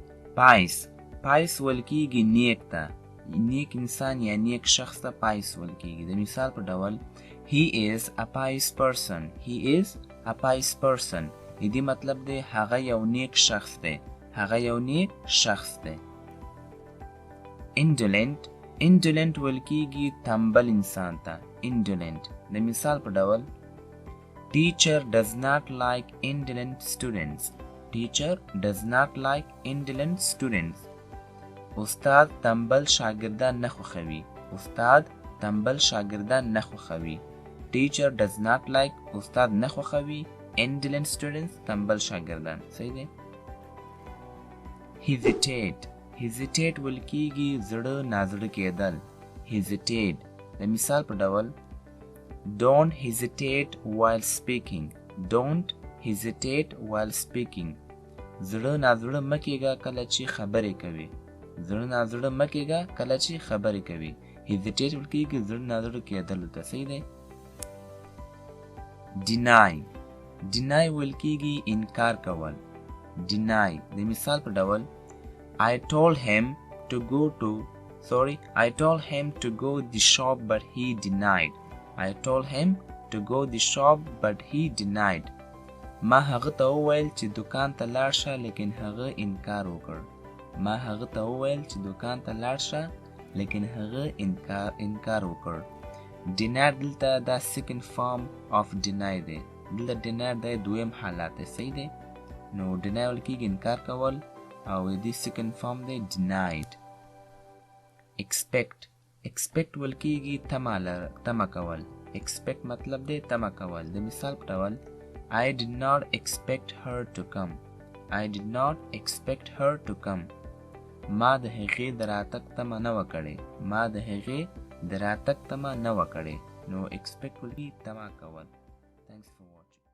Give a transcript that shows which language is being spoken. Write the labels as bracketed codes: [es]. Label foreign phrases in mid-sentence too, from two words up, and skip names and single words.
[en] pious pious [ps] ویل کیږي نیک ته نیک انسان یا نیک شخص ته pious ویل کیږي د مثال په ډول [en] he is a pious person he is a pious person [ps] دې مطلب دی هغه یو نیک شخص دی هغه یو نیک شخص دی [en] indolent indolent [ps] ویل کیږي تنبل انسان ته indolent د مثال په ډول [en] teacher does not like indolent students teacher does not like indolent students [ps] استاد تنبل شاګردان نه خوښوي استاد تنبل شاګردان نه خوښوي [en] teacher does not like [ps] استاد نه خوښوي [en] indolent students [ps] تنبل شاګردان صحیح دی [en] hesitate hesitate [ps] ویل کیږي زړه نازړه کېدل hesitate د مثال په ډول [en] don't hesitate while speaking don't hesitate while speaking [ps] زړه نازړه مکیږه کله چې خبرې کوي زړه نازړه مکیږه کله چې خبرې کوي hesitate ویل کیږي زړه نازړه کېدل ته صحیح دی [en] deny deny [ps] ویل کیږي انکار کول [en] deny [ps] د مثال په ډول [en] I told him to go the shop but he denied I told him to go the shop but he denied [ps] ما هغه ته وویل چې دکان ته لاړ شه لیکن هغه انکار وکړ ما هغه ته وویل چې دکان ته لاړ شه لیکن هغه انکار وکړ deny دلته دا [en] second form of deny [ps] دی دلته deny د دویم حالت دی صحیح دی نو deny ول کېږي انکار کول او دې [en] second form [ps] دی denied expect ول کېږي تمه کول expect مطلب دی تمه کول د مثال په ډول [en] I did not expect her to come I did not expect her to come [ps] ما د هغې د راتګ تمه نه وه کړې ما د هغې د راتګ تمه نه وه کړې نو expect ول کېږي تمه کول [en] Thanks for watching